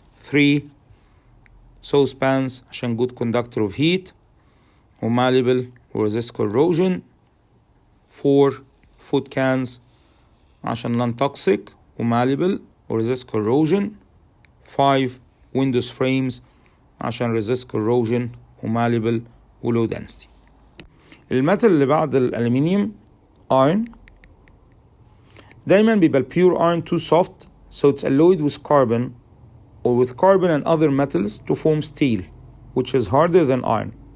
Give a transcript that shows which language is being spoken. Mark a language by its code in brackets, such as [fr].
[en] 3 saucepans عشان good conductor of heat و malleable و resist corrosion. 4 food cans عشان non-toxic و malleable و resist corrosion. 5 windows frames عشان resist corrosion و malleable و low density. [ar] الميتال اللي بعد الألمنيوم iron. دايما بيبقى [en] pure iron too soft so it's alloyed with carbon or with carbon and other metals to form steel which is harder than iron.